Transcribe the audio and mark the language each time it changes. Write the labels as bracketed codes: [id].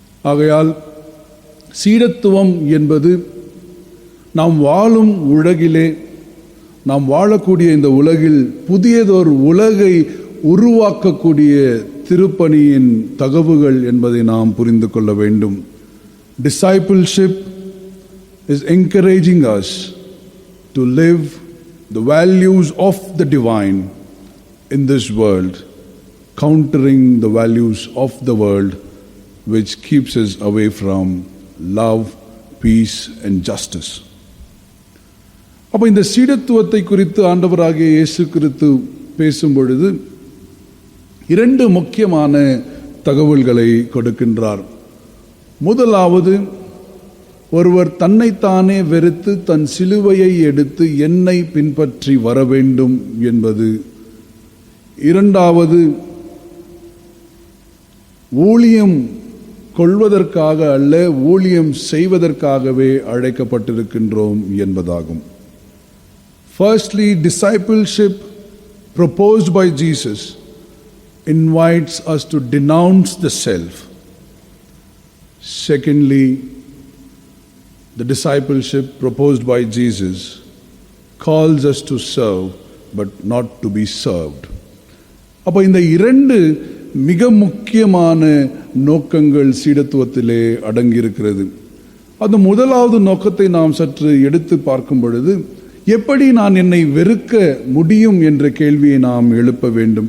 [ta] ஆகையால் சீடத்துவம் என்பது நாம் வாழும் உலகிலே, நாம் வாழக்கூடிய இந்த உலகில் புதியதொரு உலகை உருவாக்கக்கூடிய திருப்பணியின் தகவுகள் என்பதை நாம் புரிந்து கொள்ள வேண்டும். [en] Discipleship is encouraging us to live the values of the divine in this world, countering the values of the world which keeps us away from love, peace and justice. [ta] அப்ப இந்த சீடத்துவத்தை குறித்து ஆண்டவராகிய இயேசு கிறிஸ்து பேசும் பொழுது இரண்டு முக்கியமான தகவல்களை கொடுக்கின்றார். முதலாவது, ஒருவர் தன்னைத்தானே வெறுத்து தன் சிலுவையை எடுத்து என்னை பின்பற்றி வர வேண்டும் என்பது. இரண்டாவது, ஊழியம் கொள்வதற்காக அல்ல, ஊழியம் செய்வதற்காகவே அழைக்கப்பட்டிருக்கின்றோம் என்பதாகும். [en] Firstly, discipleship proposed by Jesus invites us to denounce the self. Secondly, the discipleship proposed by Jesus calls us to serve but not to be served. [ta] அப்ப இந்த இரண்டு மிக முக்கியமான நோக்கங்கள் சீடத்துவத்திலே அடங்கியிருக்கிறது. அந்த முதலாவது நோக்கத்தை நாம் சற்று எடுத்து பார்க்கும் பொழுது, எப்படி நான் என்னை வெறுக்க முடியும் என்ற கேள்வியை நாம் எழுப்ப வேண்டும்.